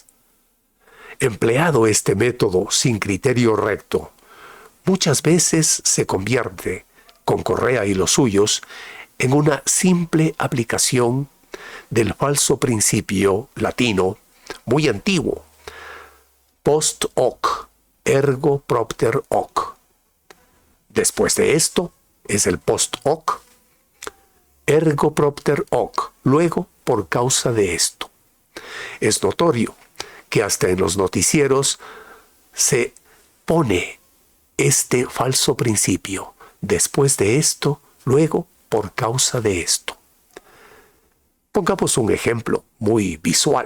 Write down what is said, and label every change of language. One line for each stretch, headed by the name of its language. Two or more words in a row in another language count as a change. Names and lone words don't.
Spanish: Empleado este método sin criterio recto, muchas veces se convierte, con Correa y los suyos, en una simple aplicación del falso principio latino, muy antiguo,
Latin: post hoc, ergo propter hoc.
Spanish: Después de esto es el
Latin: post hoc, ergo propter hoc,
Spanish: luego por causa de esto. Es notorio que hasta en los noticieros se pone este falso principio, después de esto, luego por causa de esto. Pongamos un ejemplo muy visual.